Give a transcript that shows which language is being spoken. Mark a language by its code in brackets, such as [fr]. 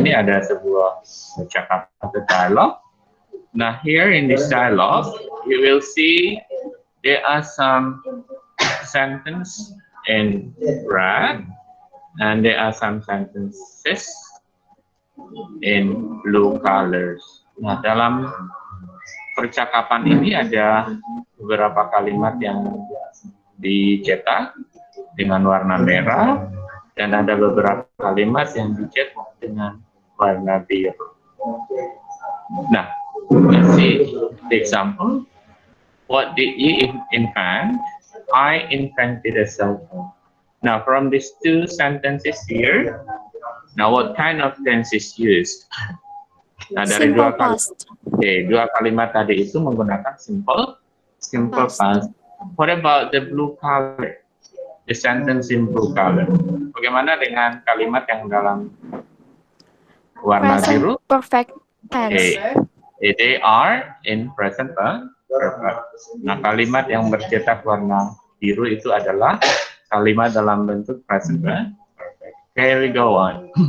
[id] Ini ada sebuah percakapan atau dialog. [en] Now here in this dialogue, you will see there are some sentences in red and there are some sentences in blue colors. [id] Nah, dalam percakapan ini ada beberapa kalimat yang dicetak dengan warna merah dan ada beberapa kalimat yang dicetak dengan warna biru. [en] Nah, let's see the example. What did you invent? I invented a cell phone. Now, from these two sentences here, now what kind of tense is used? [id] Nah, dari dua kalimat tadi itu menggunakan simple past. [en] What about the blue color? The sentence in blue color. [id] Bagaimana dengan kalimat yang dalam warna biru? [en] Perfect tense. They are in present perfect. [id] Nah, kalimat yang bercetak warna biru itu adalah kalimat dalam bentuk present perfect. [en] Okay, we go on.